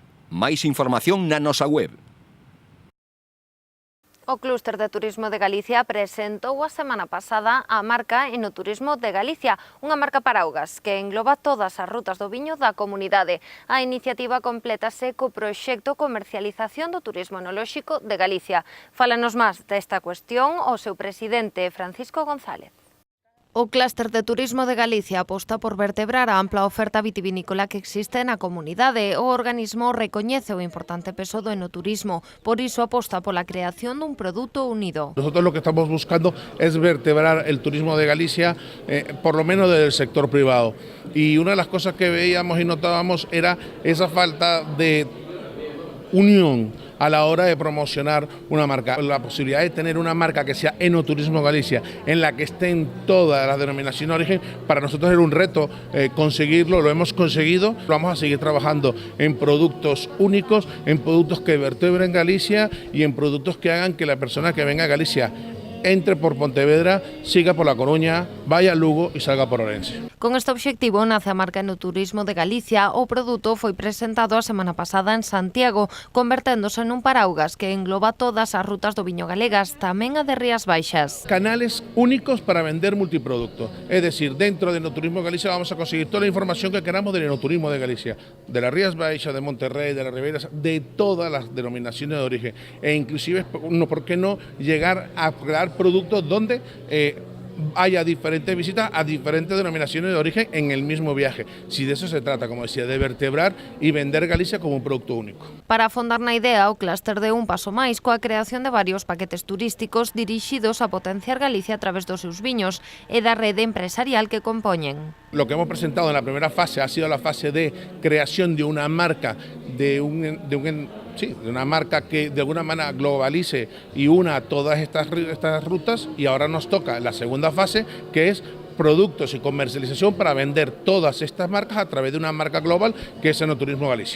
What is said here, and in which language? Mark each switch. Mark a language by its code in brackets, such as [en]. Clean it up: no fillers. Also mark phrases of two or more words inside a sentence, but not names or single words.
[gl] Máis información na nosa web. O Clúster de Turismo de Galicia presentou a semana pasada a marca Enoturismo de Galicia, unha marca paraugas que engloba todas as rutas do viño da comunidade. A iniciativa complétase co proxecto Comercialización do Turismo Enolóxico de Galicia. Fálanos máis desta cuestión o seu presidente Francisco González. O Clúster de Turismo de Galicia aposta por vertebrar a ampla oferta vitivinícola que existe na comunidade. O organismo recoñece o importante peso do enoturismo, por iso aposta pola creación dun produto unido. [es] Nosotros lo que estamos buscando es vertebrar el turismo de Galicia, por lo menos del sector privado. Y una de las cosas que veíamos y notábamos era esa falta de unión a la hora de promocionar una marca. La posibilidad de tener una marca que sea Enoturismo Galicia, en la que estén todas las denominaciones de origen, para nosotros era un reto conseguirlo, lo hemos conseguido. Vamos a seguir trabajando en productos únicos, en productos que vertebren Galicia y en productos que hagan que la persona que venga a Galicia entre por Pontevedra, siga por La Coruña, vaya a Lugo e salga por Orense. [gl] Con este obxectivo nace a marca Enoturismo de Galicia. O produto foi presentado a semana pasada en Santiago, converténdose nun paraugas que engloba todas as rutas do viño galegas, tamén a de Rías Baixas. [es] Canales únicos para vender multiproducto, es decir, dentro de Enoturismo Galicia vamos a conseguir toda la información que queramos del Enoturismo de Galicia, de las Rías Baixas, de Monterrey, de las Ribeiras, de todas las denominaciones de origen, e inclusive, ¿por qué no llegar a crear productos donde haya diferentes visitas a diferentes denominaciones de origen en el mismo viaje? Si de eso se trata, como decía, de vertebrar y vender Galicia como un producto único. [gl] Para afondar na idea, o clúster deu un paso máis coa creación de varios paquetes turísticos dirixidos a potenciar Galicia a través dos seus viños e da rede empresarial que compoñen. [es] Lo que hemos presentado en la primera fase ha sido la fase de creación de una marca, de una marca que de alguna manera globalice y una todas estas rutas, y ahora nos toca la segunda fase, que es productos y comercialización para vender todas estas marcas a través de una marca global que es Enoturismo Galicia.